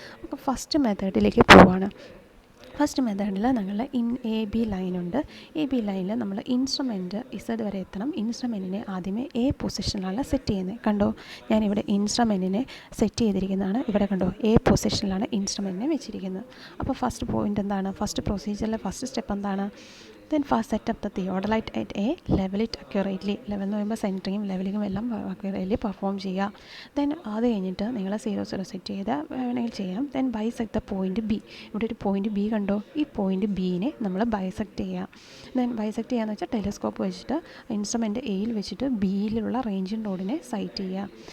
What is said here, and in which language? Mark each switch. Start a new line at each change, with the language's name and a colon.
Malayalam: അപ്പോൾ ഫസ്റ്റ് മെത്തേഡിലേക്ക് പോവുകയാണ്. ഫസ്റ്റ് മെത്തേഡിൽ ഞങ്ങൾ എ ബി ലൈനുണ്ട്. എ ബി ലൈനിൽ നമ്മൾ ഇൻസ്ട്രുമെൻറ്റ് ഇസഡ് വരെ എത്തണം. ഇൻസ്ട്രുമെൻറ്റിനെ ആദ്യമേ എ പൊസിഷനിലാണ് സെറ്റ് ചെയ്യുന്നത്. കണ്ടോ, ഞാനിവിടെ ഇൻസ്ട്രുമെൻറ്റിനെ സെറ്റ് ചെയ്തിരിക്കുന്നതാണ്. ഇവിടെ കണ്ടോ, എ പൊസിഷനിലാണ് ഇൻസ്ട്രുമെൻറ്റിനെ വെച്ചിരിക്കുന്നത്. അപ്പോൾ ഫസ്റ്റ് പോയിൻ്റ് എന്താണ്? ഫസ്റ്റ് പ്രൊസീജിയറിലെ ഫസ്റ്റ് സ്റ്റെപ്പ് എന്താണ്?
English: Then first set up the theodolite at A, level it accurately.
Malayalam: Level എന്ന് പറയുമ്പോൾ സെൻറ്ററിങ്ങും ലെവലിങ്ങും എല്ലാം accurately പെർഫോം ചെയ്യുക. ദെൻ അത് കഴിഞ്ഞിട്ട് നിങ്ങൾ 0 സെറ്റ് ചെയ്ത് വേണമെങ്കിൽ ചെയ്യാം.
English: Then bisect the point B.
Malayalam: ഇവിടെ ഒരു പോയിൻറ്റ് ബി കണ്ടോ, ഈ പോയിൻറ്റ് ബീനെ നമ്മൾ ബൈസെക്ട് ചെയ്യുക. ദെൻ ബൈസെക്ട് ചെയ്യാന്ന് വെച്ചാൽ ടെലിസ്കോപ്പ് വെച്ചിട്ട് ഇൻസ്ട്രുമെൻറ്റ് എയിൽ വെച്ചിട്ട് ബിയിലുള്ള റേഞ്ചിങ് റോഡിനെ സൈറ്റ് ചെയ്യുക.